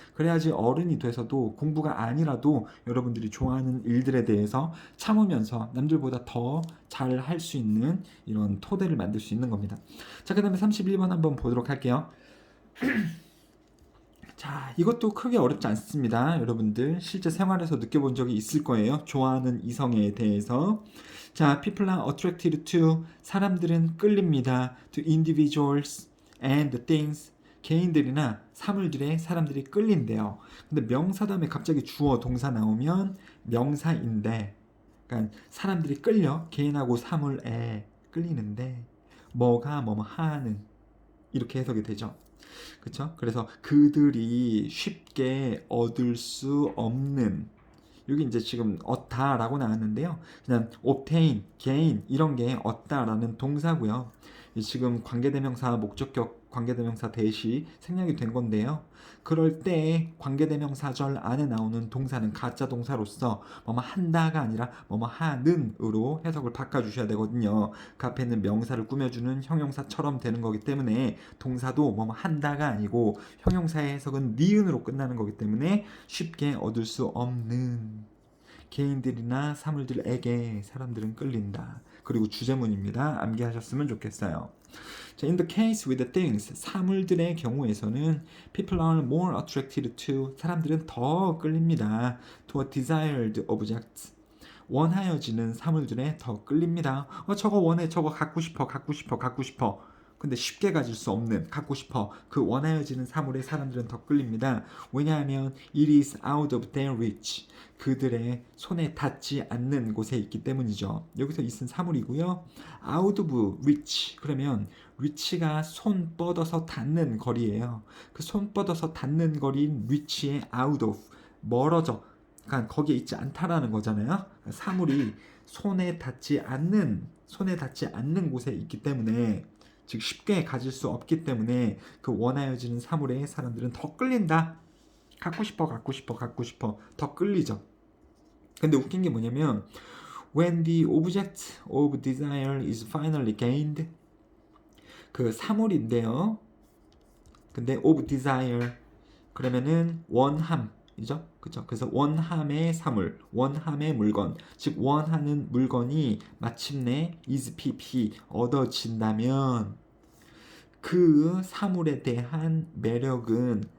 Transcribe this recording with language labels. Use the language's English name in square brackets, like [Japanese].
[Korean] 그래야지 어른이 돼서도 공부가 아니라도 여러분들이 좋아하는 일들에 대해서 참으면서 남들보다 더 잘 할 수 있는 이런 토대를 만들 수 있는 겁니다. 자, 그 다음에 31번 한번 보도록 할게요. 자, 이것도 크게 어렵지 않습니다. 여러분들 실제 생활에서 느껴본 적이 있을 거예요. 좋아하는 이성에 대해서. 자, [English] people are attracted to, [Korean] 사람들은 끌립니다. [English] to individuals and things, [Korean] 개인들이나 사물들에 사람들이 끌린대요. 근데 명사 다음에 갑자기 주어 동사 나오면 명사인데, 그러니까 사람들이 끌려, 개인하고 사물에 끌리는데 뭐가 뭐뭐 하는, 이렇게 해석이 되죠. 그쵸? 그래서 그들이 쉽게 얻을 수 없는, 여기 이제 지금 얻다라고 나왔는데요. 그냥 obtain, gain 이런 게 얻다라는 동사고요. 지금 관계대명사, 목적격 관계대명사 대시 생략이 된 건데요. 그럴 때 관계대명사절 안에 나오는 동사는 가짜 동사로서 뭐뭐 한다가 아니라 뭐뭐 하는으로 해석을 바꿔주셔야 되거든요. 그 앞에 있는 명사를 꾸며주는 형용사처럼 되는 거기 때문에 동사도 뭐뭐 한다가 아니고 형용사의 해석은 니은으로 끝나는 거기 때문에 쉽게 얻을 수 없는, 개인들이나 사물들에게 사람들은 끌린다. 그리고 주제문입니다. 암기하셨으면 좋겠어요. 자, [English] in the case with the things, [Korean] 사물들의 경우에서는 [English] people are more attracted to, [Korean] 사람들은 더 끌립니다. [English] to a desired object, [Korean] 원하여지는 사물들에 더 끌립니다. 저거 원해, 저거 갖고 싶어, 갖고 싶어, 갖고 싶어. 근데 쉽게 가질 수 없는, 갖고 싶어, 그 원하여지는 사물에 사람들은 더 끌립니다. 왜냐하면 [English] it is out of their reach, [Korean] 그들의 손에 닿지 않는 곳에 있기 때문이죠. 여기서 있은 사물이고요. [English] out of reach, [Korean] 그러면 reach가 손 뻗어서 닿는 거리예요. 그 손 뻗어서 닿는 거리인 reach의 out of, 멀어져, 그러니까 거기에 있지 않다라는 거잖아요. 사물이 손에 닿지 않는 곳에 있기 때문에, 즉 쉽게 가질 수 없기 때문에 그 원하여지는 사물에 사람들은 더 끌린다. 갖고 싶어, 갖고 싶어, 갖고 싶어, 더 끌리죠. 근데 웃긴 게 뭐냐면 [English] when the object of desire is finally gained, [Korean] 그 사물인데요. 근데 of desire 그러면은 원함이죠. 그죠? 그래서 원함의 사물, 원함의 물건, 즉 원하는 물건이 마침내 is pp 얻어진다면 그 사물에 대한 매력은